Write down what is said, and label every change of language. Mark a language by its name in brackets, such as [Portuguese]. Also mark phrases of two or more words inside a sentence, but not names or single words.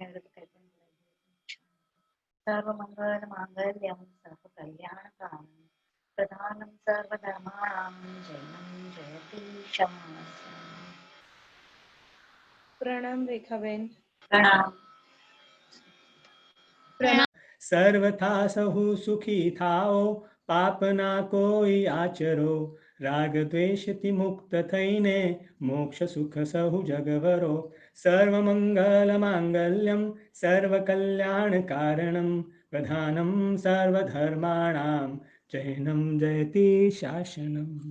[Sanskrit] सर्व मंगल मांगल्यम सर्व कल्याण प्रधानं सर्वधर्माणां जैनं जयति शास्त्रम्। [Gujarati] प्रणाम रेखाबेन. प्रणाम. સર્વથા સહુ સુખી થાઓ પાપ ના કોઈ આચરો રાગ દ્વેષથી મુક્ત થઈને મોક્ષ સુખ સહુ જગવરો [Sanskrit] सर्व मंगल मांगल्यम सर्व कल्याण कारणम प्रधानम सर्व धर्माणाम जैनम जयति शासनम.